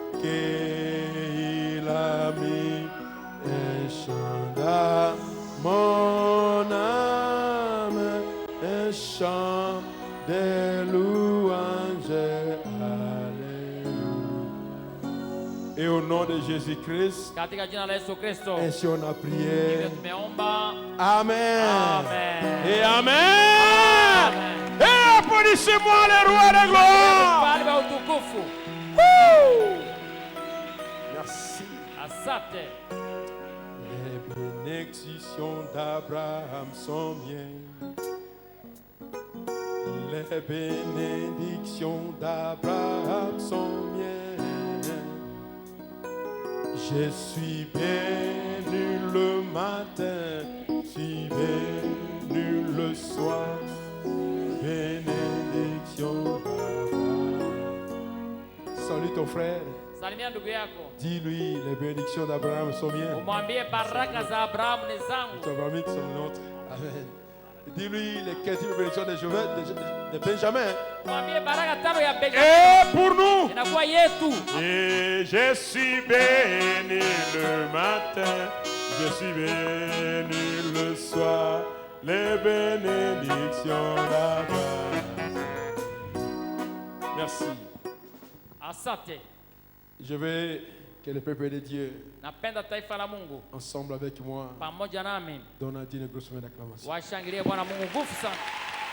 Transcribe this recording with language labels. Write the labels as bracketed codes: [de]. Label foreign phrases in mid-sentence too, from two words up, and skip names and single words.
[fr] Et il a mis un chant dans mon âme, un chant de louange. Et au nom de Jésus-Christ, [sw] Katika jina la Yesu Kristo. [fr] ainsi on a prié. [sw] Hivyo tumeomba. Amen. Amen. [fr] Et Amen. Amen. Et applaudissez-moi le roi de gloire. [sw] Mfalme wa utukufu. Woo! Asante. [fr] Les bénédictions d'Abraham sont miennes. Les bénédictions d'Abraham sont miennes. Je suis béni le matin, je suis béni le soir. Bénédiction d'Abraham. Salut ton frère. [sw] Salimia ndugu yako. [fr] Dis-lui, les bénédictions d'Abraham sont miennes. [sw] Umwambie baraka za Abrahamu ni zangu. [fr] Ton ami sont nôtres. Amen. Dis-lui les 15 bénédictions de Benjamin. [sw] Umwambie baraka tano ya Benjamin. [fr] Et pour nous. [sw] Inakuwa yetu. [fr] Et je suis béni le matin, je suis béni le soir, les bénédictions d'Abraham. Merci. [sw] Asante. [fr] Je veux que le peuple de Dieu, [sw] Napenda taifa la Mungu [fr] ensemble avec moi, [sw] pamoja nami [fr] donne à Dieu une grosse main d'acclamation. [sw] washangilie Bwana Mungu nguvu sana.